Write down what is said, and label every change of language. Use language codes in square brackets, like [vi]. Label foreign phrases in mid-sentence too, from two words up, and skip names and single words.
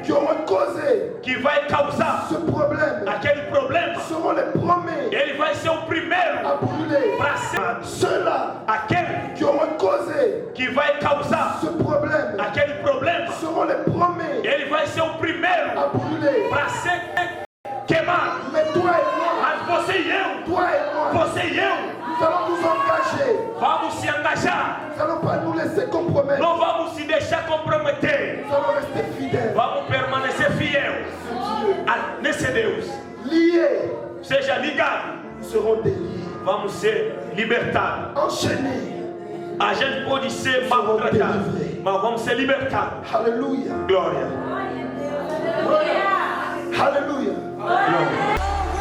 [fr] qui auront causé [pt] que vai causar [fr] ce problème [pt] aquele problema? [fr] seront les premiers [pt] Ele vai ser o primeiro [fr] à brûler. [pt] para ser [fr] Ceux-là [pt] aquele [fr] qui auront causé [pt] que vai causar [fr] ce problème [pt] aquele problema. [fr] seront les premiers [pt] Ele vai ser o primeiro [fr] à brûler. [pt] para ser queimado. [fr] Mais toi et moi, [pt] Mas você e eu, [fr] toi et moi, [pt] você e eu, [fr] nous allons nous engager. [pt] vamos se engajar. [fr] Nous n'allons pas nous laisser compromettre. [pt] Não vamos se deixar comprometer. [fr] Nous allons rester fidèles. [pt] Vamos permanecer fiel nesse Deus. [fr] Liés, [pt] Seja ligado. [fr] nous serons déliés. [pt] Vamos ser libertados. [fr] Enchaînés. [pt] A gente pode ser maltratado, mas vamos ser libertados. [fr] Alléluia. [pt] Glória. [fr] Alléluia. [pt] Glória.